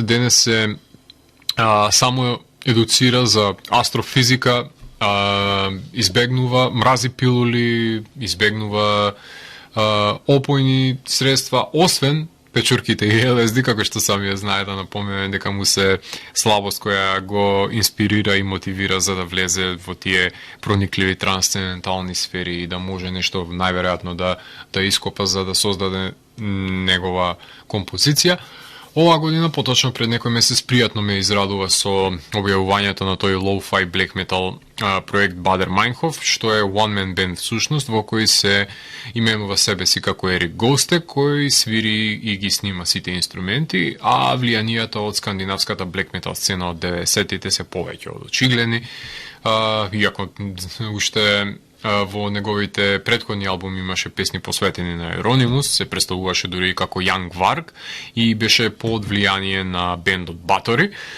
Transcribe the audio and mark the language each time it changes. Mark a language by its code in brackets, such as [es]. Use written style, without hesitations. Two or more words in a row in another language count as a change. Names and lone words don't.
[mk] Денес се само едуцира за астрофизика, избегнува мрази пилули, избегнува опојни средства, освен печурките и ЛСД, како што сами ја знае, да напомене дека му се слабост која го инспирира и мотивира за да влезе во тие проникливи трансцендентални сфери и да може нешто најверојатно да ископа за да создаде негова композиција. Оваа година, поточно пред некој месец, пријатно ме израдува со објавувањето на тој [en] lo-fi black metal [mk] проект Бадер Майнхоф, што е [en] one-man band [mk] всушност, во кој се именува себе си како Ерик Гостек, кој свири и ги снима сите инструменти, а влијанијата од скандинавската [en] black metal [mk] сцена од 90-тите се повеќе од очигледни, иако уште во неговите претходни албуми имаше песни посветени на Еронимус, се представуваше дури како Young Varg и беше под влијание на бендот Батори.